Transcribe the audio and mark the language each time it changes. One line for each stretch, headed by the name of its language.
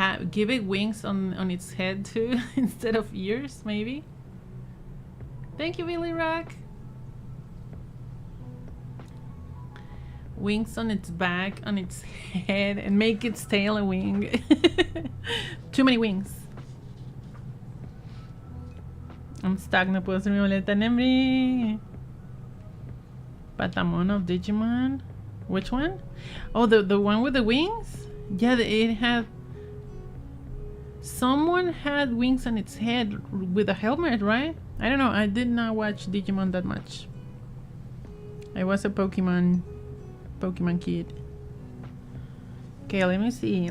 English: Give it wings on its head too instead of ears, maybe. Thank you, Billy Rock. Wings on its back, on its head, and make its tail a wing. Too many wings. I'm stuck,
Spanish: no puedo hacer mi boleta, Nemri.
English: Patamon of Digimon. Which one? Oh, the one with the wings? Yeah, it had... Someone had wings on its head with a helmet, right? I don't know, I did not watch Digimon that much. I was a Pokemon kid. Okay, let me see.